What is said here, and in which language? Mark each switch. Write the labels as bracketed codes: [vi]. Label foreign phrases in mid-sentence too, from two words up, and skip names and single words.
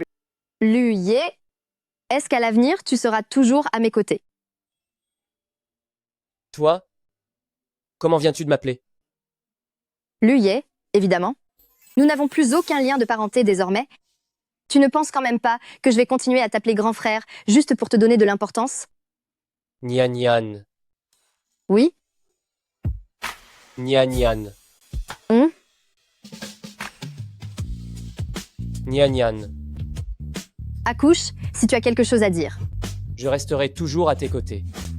[fr] Lu Ye, est-ce qu'à l'avenir, tu seras toujours à mes côtés? Toi, comment viens-tu de m'appeler? Lu Ye, évidemment. Nous n'avons plus aucun lien de parenté désormais. Tu ne penses quand même pas que je vais continuer à t'appeler grand frère juste pour te donner de l'importance? Nyan Nyan. Oui? Nyan Nyan. Nyan Nyan. Accouche si tu as quelque chose à dire. Je resterai toujours à tes côtés.